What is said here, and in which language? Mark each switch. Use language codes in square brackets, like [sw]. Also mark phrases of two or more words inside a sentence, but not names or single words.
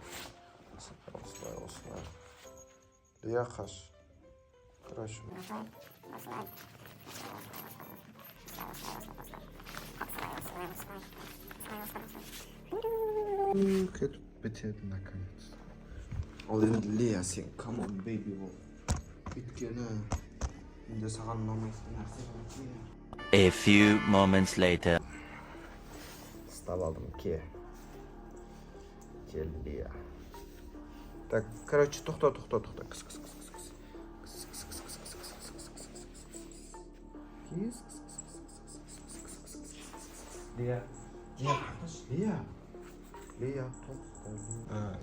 [kk] Осылай. Лия қаш. Короче. Кетіп бітеді наконец. Ал енді Лия, сен [en] come on baby [kk] бол. Өйткені менде саған ұнамайтын нәрсе. [en] A few moments later. [kk] Стал алдым, ке. Кел, Лия. [ru] Так, короче, [kk] тоқта. Кыс. Лия, тоқта.